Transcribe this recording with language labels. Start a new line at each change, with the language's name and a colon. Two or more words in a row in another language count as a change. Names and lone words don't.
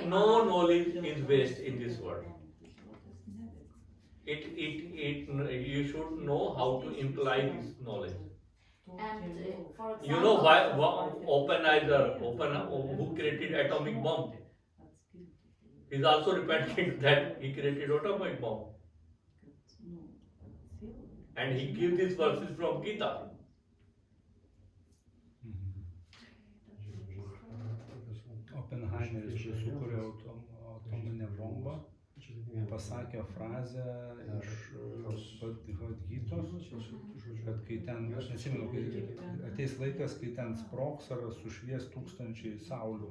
English: And no knowledge is waste in this world. You should know how to imply this knowledge. and for example, You know why Oppenheimer, who created atomic bomb, is also repenting that he created atomic bomb. And he gives these verses from Gita.
Lithuanian: Oppenheimeris, kuris sukūrė atominę bombą, pasakė frazę iš Gytos, kad kai ten, aš neatsimenu, kai ateis laikas, kai ten sprogs ar sušvies tūkstančiai saulių.